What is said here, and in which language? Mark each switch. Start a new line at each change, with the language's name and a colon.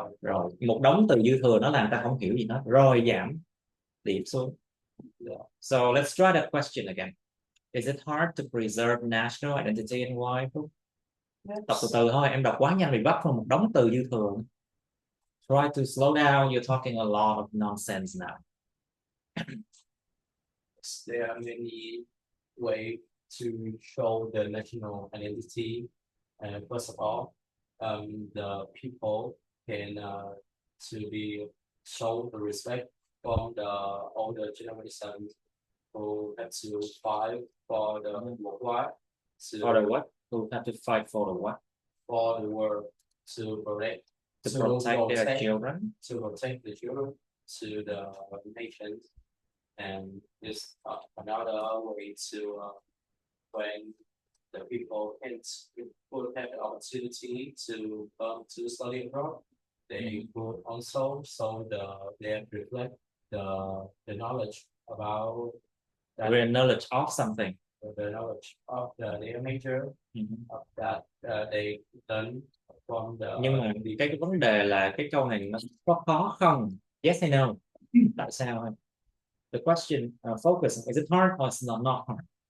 Vietnamese: Rồi một đống từ dư thừa nó làm ta không hiểu gì hết. Rồi giảm điểm xuống.
English: So let's try that question again. Is it hard to preserve national identity and why?
Vietnamese: Đọc từ từ thôi, em đọc quá nhanh bị vấp vào một đống từ dư thừa.
English: Try to slow down, you're talking a lot of nonsense now. There are many ways to show the national identity. First of all, the people can to be show the respect from the older generation who have to fight for the worldwide. For the what? Who have to fight for the what? For the world to protect their children. To protect the children to the nations. And this another way to when the people would have the opportunity to study abroad, they would also they reflect the knowledge about The knowledge of something. The knowledge of their major of that they learn from the.
Vietnamese: Nhưng mà cái vấn đề là cái câu này nó có khó không?
English: Yes
Vietnamese: hay no? Tại sao?
English: The question focus, is it hard or is it not hard?